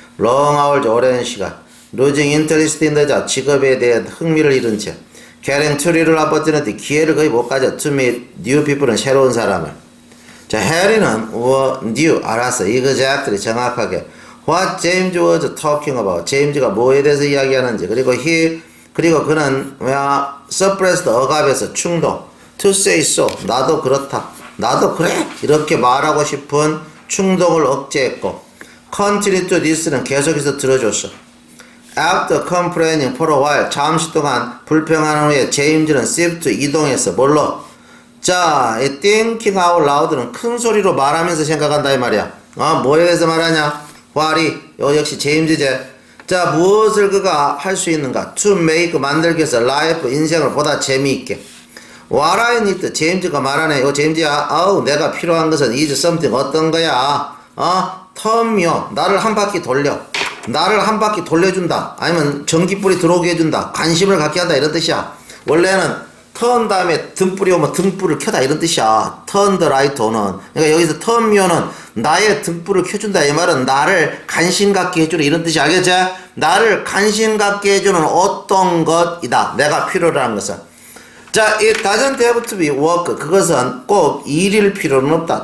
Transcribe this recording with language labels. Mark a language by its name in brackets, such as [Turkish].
[English] long hours [Korean] 오랜 시간. [English] losing interest in the job [Korean] 직업에 대한 흥미를 잃은 채. [English] getting to real opportunity [Korean] 기회를 거의 못 가져. [English] to meet new people은 [Korean] 새로운 사람을. 자, 해리는 [English] knew [Korean] 알았어. [English] exactly 정확하게 what James was talking about. [Korean] 제임즈가 뭐에 대해서 이야기하는지. 그리고 그는 [English] suppressed [Korean] 억압에서 충동. [English] to say so [Korean] 나도 그렇다. 나도 그래. 이렇게 말하고 싶은 충동을 억제했고. [English] continue to listen [Korean] 은 계속해서 들어줬어. [English] After complaining for a while [Korean] 잠시 동안 불평한 후에 제임즈는 [English] shift [Korean] 이동했어. 뭘로? 자, 이 [English] thinking out loud [Korean] 는 큰 소리로 말하면서 생각한다 이 말이야. 뭐에 대해서 말하냐? [English] what? [Korean] 역시 제임즈제. 자, 무엇을 그가 할 수 있는가? [English] to make [Korean] 만들기 위해서 [English] life [Korean] 인생을 보다 재미있게. [English] what I need [Korean] 제임즈가 말하네. 제임즈야. 내가 필요한 것은 [English] is something [Korean] 어떤 거야? [English] turn me on [Korean] 나를 한 바퀴 돌려. 나를 한 바퀴 돌려준다. 아니면 전기불이 들어오게 해준다. 관심을 갖게 한다. 이런 뜻이야. 원래는 turn 다음에 등불이 오면 등불을 켜다. 이런 뜻이야. [English] turn the light on [Korean] 은. 그러니까 여기서 [English] turn me on [Korean] 은 나의 등불을 켜준다. 이 말은 나를 관심 갖게 해주는 이런 뜻이 알겠지? 나를 관심 갖게 해주는 어떤 것이다. 내가 필요로 하는 것은. [English] 자, it doesn't have to be work. [Korean] 그것은 꼭 일일 필요는 없다.